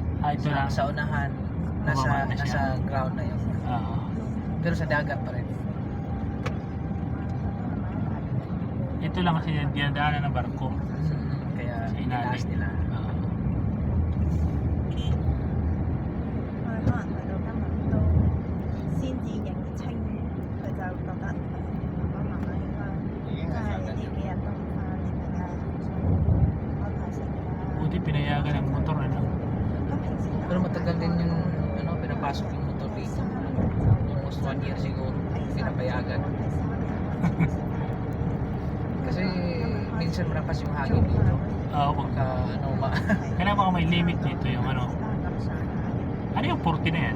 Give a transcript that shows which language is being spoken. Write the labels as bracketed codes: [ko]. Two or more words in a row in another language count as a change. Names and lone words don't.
[tl] ito lang. Sa unahan, Bumaba na siya. nasa ground na yun. Oo. Pero sa dagat pa rin. Ito lang kasi dinadaanan ng barko. Kaya Sa ilalim. inaas nila. Oo. [yue] 我哋可能去到今日都先至認清，佢就覺得爸爸媽媽應該真係呢幾日都唔翻嚟㗎啦，安排食㗎啦。 [tl] Buti pinayagan ng motor ano. [yue] 咁平時都 [tl] Pero matagal din yung pinapasok yung motor dito. [en] Almost 1 year [tl] siguro. Pinapayagan. Kasi minsan malakas yung hangin dito. Oo, Pagka kailangan baka may limit dito yung ano. Ano yung 40 na yan?